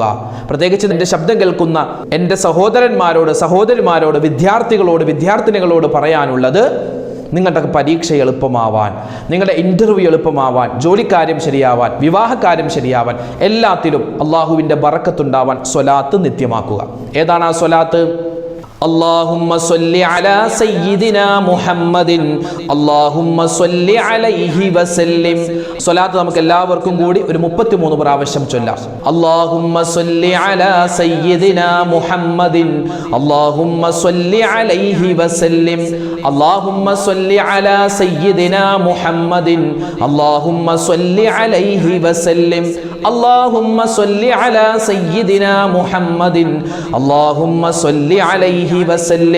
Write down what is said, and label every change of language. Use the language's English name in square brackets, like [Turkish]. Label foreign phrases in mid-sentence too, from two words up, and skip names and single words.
[Malayalam] പ്രത്യേകിച്ച് എൻ്റെ ശബ്ദം കേൾക്കുന്ന എൻ്റെ സഹോദരന്മാരോട്, സഹോദരിമാരോട്, വിദ്യാർത്ഥിനികളോട് പറയാനുള്ളത്, നിങ്ങളുടെ പരീക്ഷ എളുപ്പമാവാൻ, നിങ്ങളുടെ ഇൻ്റർവ്യൂ എളുപ്പമാവാൻ, ജോലിക്കാര്യം ശരിയാവാൻ, വിവാഹകാര്യം ശരിയാവാൻ, എല്ലാത്തിലും അള്ളാഹുവിൻ്റെ ബറക്കത്തുണ്ടാവാൻ സ്വലാത്ത് നിത്യമാക്കുക. ഏതാണ് ആ സ്വലാത്ത്? [Arabic] اللهم صل على سيدنا محمد اللهم صل عليه وسلم. [Malayalam] സ്വലാത്ത് നമുക്ക് എല്ലാവർക്കും കൂടി ഒരു 33 പ്രാവശ്യം ചൊല്ലാം. [Arabic] اللهم صل على سيدنا محمد اللهم صل عليه وسلم. اللهم صل على سيدنا محمد اللهم صل عليه وسلم. اللهم صل على سيدنا محمد اللهم صل عليه وسلم.